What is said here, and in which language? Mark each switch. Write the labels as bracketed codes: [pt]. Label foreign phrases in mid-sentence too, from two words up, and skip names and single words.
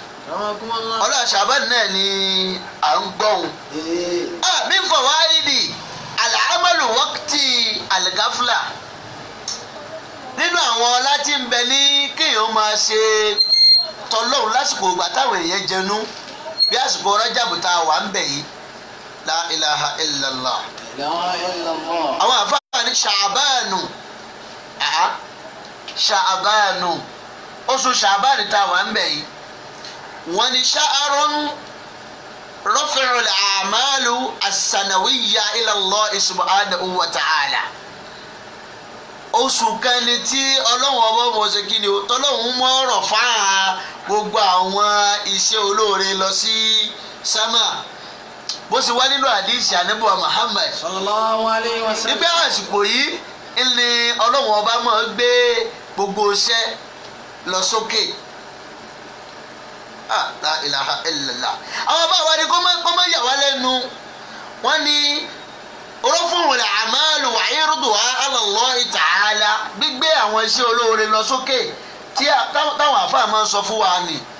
[ar] رحمكم الله. [yo] Ọlá Sha'ban náà ni à ń gbọ́hùn. Ee. [ar] آه، من فوائد العمل وقت الغفلة. [yo] Nínú àwọn ọlá tí ń bẹ ní kéèyàn máa ṣe tọlọ́hun lásìkò ìgbà táwọn èèyàn jẹnu, bí àsìkò Rajab tá a wà ń bẹ̀ yìí. [ar] لا إله إلا الله. لا إله إلا الله. [yo] Àwọn àfáà ní Sha'banu. Àá. Sha'banu. Oṣù Sha'ban tá a wà ń bẹ̀ yìí. Wọ́n ní [ar] شهر رفع الأعمال السنوية إلى الله سبحانه وتعالى. [yo] Oṣù kan ni tí Ọlọ́run ọba mọ̀ ṣe kí ni o, tọ́lọ́run mọ̀ ọ̀rọ̀ fáà gbogbo àwọn iṣẹ́ olóore lọ sí sámà. Bó ṣe wá nínú àdìsí Ànábì wa Muhammad. [ar] صلى الله عليه وسلم. [yo] Nígbà àsìkò yìí, ni Ọlọ́run ọba máa gbé gbogbo iṣẹ́ lọ sókè. [ar] آه، لا إله إلا الله. [yo] Àwọn bá wa ni kó má, kó má yà wá lẹ́nu. Wọ́n ní, [ar] "رفع الأعمال وعرضها على الله تعالى." [yo] Gbígbé àwọn iṣẹ́ olóore lọ sókè tí a, táwọn, táwọn àfáà máa ń sọ fún wa ni.